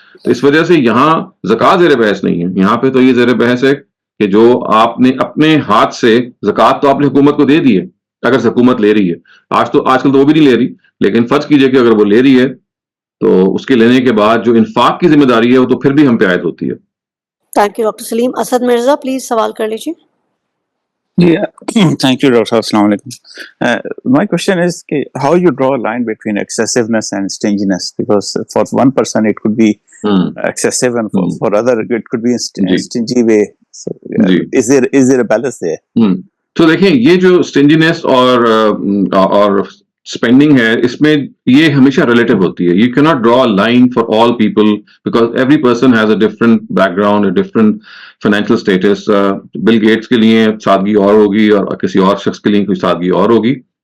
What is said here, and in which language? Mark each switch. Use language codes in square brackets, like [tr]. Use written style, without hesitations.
[ur] تو اس وجہ سے یہاں زکوٰۃ زیر بحث نہیں ہے. یہاں پہ تو یہ زیر بحث ہے کہ جو آپ نے اپنے ہاتھ سے زکوٰۃ تو آپ نے حکومت کو دے دی ہے اگر حکومت لے رہی ہے. آج کل تو وہ بھی نہیں لے رہی لیکن فرض کیجئے کہ اگر وہ لے رہی ہے تو اس کے لینے کے بعد جو انفاق کی ذمہ داری ہے وہ تو پھر بھی ہم پہ عائد ہوتی ہے. [en] Thank you, Dr. Saleem. [ur] Asad Mirza, please سوال کر لیجیے. [en] Thank you, Doctor. Assalamu alaikum. My question is how you draw a line between excessiveness and stinginess, because for one person it could be excessive and for other it could be a stingy way. So is there a balance there? [ur] تو دیکھیں یہ جو اسٹنجینس اور spending ہے اس میں یہ ہمیشہ relative ہوتی ہے. [en] You can not draw line for all people because every person has a different background a different financial status. [ur] Bill Gates کے لیے سادگی اور ہوگی اور کسی اور شخص کے لیے کوئی سادگی اور ہوگی.